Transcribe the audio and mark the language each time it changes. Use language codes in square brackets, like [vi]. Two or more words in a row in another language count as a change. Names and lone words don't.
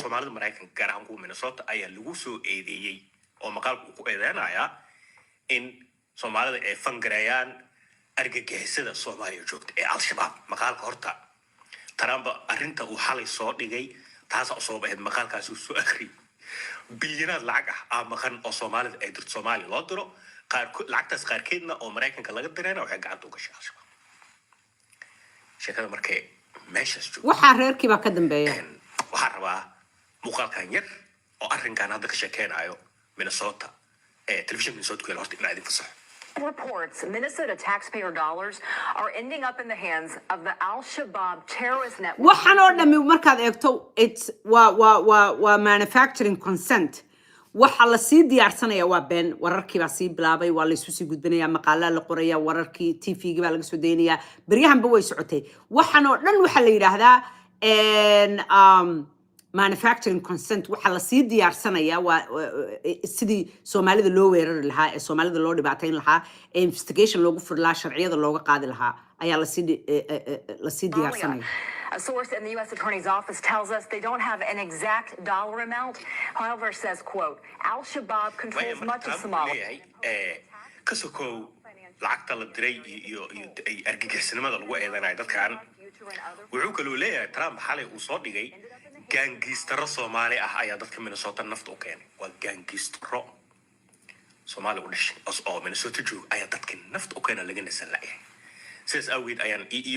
[so] Soomaalida Maraykanka gaar ahaan kuwa Minnesota ayaa lagu soo eedeeyay oo maqaalku ku eedeynaya in Soomaalida ay fangareeyaan argagixisada Soomaaliya joogta ee al-shabaab maqaalka horta Trump arrinta uu xalay soo dhigay taas oo soo baxay maqaalkaas uu soo akhriyay bilyanaa lacag ah maqan oo Soomaalida ay dirto Soomaaliya loo diro lacagtaas qaarkeedna oo Maraykanka laga dirayna waxay gacanta u gashay al-shabaab sheekada markay meeshaas joogto waxa reerkii baa ka dambeeya waxaan rabaa muuqaalkan yar oo arrinkan hadda ka sheekeynayo Minnesota television Minnesota ku horta inay idin fasaxo [en] Reports Minnesota taxpayer dollars are ending up in the hands of the Al-Shabaab terrorist network. [so] waxaan oo dhami markaad eegto it's waa [en] manufacturing consent [so] waxa la sii diyaarsanaya waa been wararkii baa sii bilaabay waa la isu sii gudbinayaa maqaalada la qoraya wararkii TV-ga baa laga soo deynayaa baryahanba way socotay waxaan oo dhan waxa la yiraahdaa [en] manufacturing consent [so] waxa la sii diyaarsanaya waa sidii Soomaalida loo weerari lahaa ee Soomaalida loo dhibaateyn lahaa ee investigation loogu furi lahaa sharciyada looga qaadi lahaa ayaa la sii diyaarsanaya [en] A source in the U.S. Attorney's Office tells us they don't have an exact dollar amount, however, says, quote, Al-Shabaab controls much of Somalia. [so] Kasokow lacagta la diray iyo argagixisnimada lagu eedeynay dadkan wuxuu kaloo leeyahay Trump xalay uu soo dhigay gaangistaro Soomaali ah ayaa dadka Minnesota nafta u keenay waa gaangistaro Soomaali u dhashay oo Minnesota joog ayaa dadka nafta u keenay laga nasan laayay sidaas awgeed ayaan iyo